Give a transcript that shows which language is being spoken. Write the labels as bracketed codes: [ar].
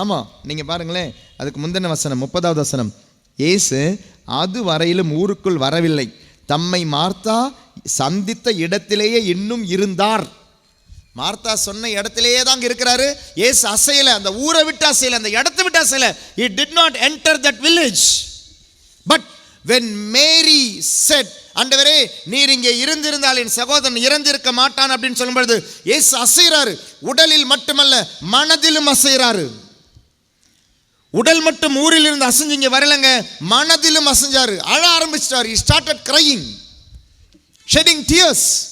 [ta] ஆமாம், நீங்கள் பாருங்களேன், அதுக்கு முந்தின வசனம் 30வது வசனம். இயேசு அது வரையிலும் ஊருக்குள் வரவில்லை, தம்மை மார்த்தா சந்தித்த இடத்திலேயே இன்னும் இருந்தார். மார்த்தா சொன்ன இடத்திலேயே தான் இருக்கிறாரு. இயேசு அசையல, அந்த ஊரை விட்டு அசையல, அந்த இடத்தை விட்டு அசையல. [en] He did not enter that village. But when Mary said, [ta] ஆண்டவரே, நீர் இங்கே இருந்திருந்தால் என் சகோதரன் இறந்திருக்க மாட்டான் அப்படின்னு சொல்லும்போது இயேசு அசைறாரு. உடலில் மட்டுமல்ல, மனதிலும் அசைறாரு. உடல் மட்டும் ஊரில் இருந்து அசைஞ்சு இங்கே வரலங்க, மனதிலும் அசைஞ்சாரு, அழ ஆரம்பிச்சிட்டார். [en] He started crying, shedding tears.